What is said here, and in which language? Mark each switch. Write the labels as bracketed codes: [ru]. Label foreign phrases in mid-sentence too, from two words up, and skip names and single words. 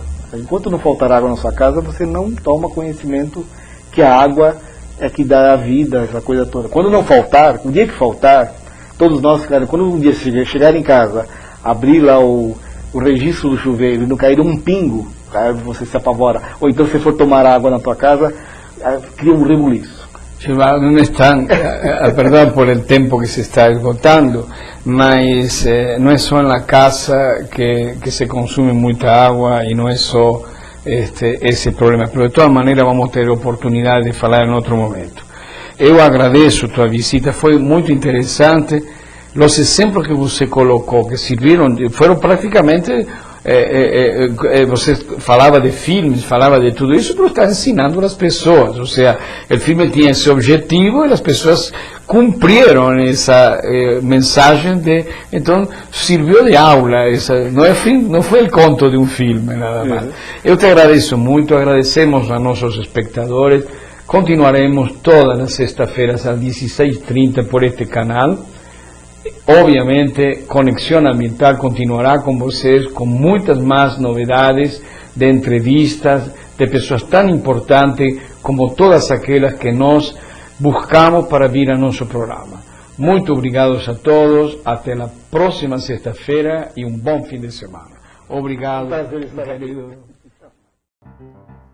[pt] Enquanto não faltar água na sua casa, você não toma conhecimento que a água é que dá a vida, essa coisa toda. Quando não faltar, o dia que faltar, todos nós, quando um dia chegar em casa, abrir lá o registro do chuveiro e não cair um pingo, aí você se apavora. Ou então, se for tomar água na tua casa, cria um rebuliço. [es] Non están, perdón por el tiempo que se está esgotando, mas no es solo en la casa que se consume mucha agua y no es solo ese problema, pero de todas maneras vamos a tener oportunidad de hablar en otro momento. [pt] Eu agradeço tua visita, foi muito interessante, os exemplos que você colocou, que serviram, foram praticamente... você falava de filmes, falava de tudo isso, pero está ensinando as pessoas, ou seja, o filme tinha esse objetivo e as pessoas cumpriram essa mensagem, então serviu de aula, não foi o conto de um filme, nada mais. Eu te agradeço muito, agradecemos a nossos espectadores, continuaremos todas as sextas-feiras às 16h30 por este canal. Obviamente, Conexión Ambiental [es] continuará con [pt] vocês com muitas [es] más novedades de entrevistas [pt] de pessoas tão importantes como todas aquelas que nós buscamos para vir a nosso programa. Muito obrigados a todos, até a próxima sexta-feira e bom fim de semana. Obrigado.